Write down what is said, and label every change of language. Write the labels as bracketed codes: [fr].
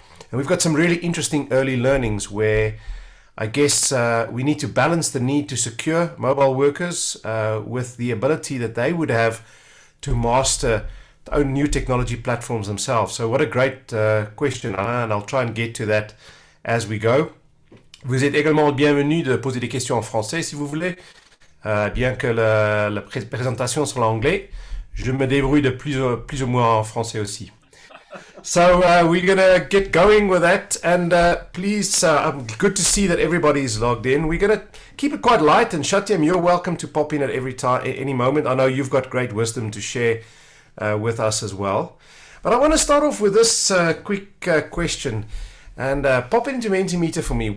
[en] And we've got some really interesting early learnings where I guess we need to balance the need to secure mobile workers with the ability that they would have to master their own new technology platforms themselves. So what a great question, Alain, and I'll try and get to that as we go. [fr] Vous êtes également le bienvenu de poser des questions en français si vous voulez, bien que la présentation soit en anglais. Je me débrouille de plus ou moins en français aussi. [en] So we're going to get going with that, and please, good to see that everybody's logged in. We're going to keep it quite light, and Satyam, you're welcome to pop in at any moment. I know you've got great wisdom to share with us as well. But I want to start off with this quick question, and pop into Mentimeter for me.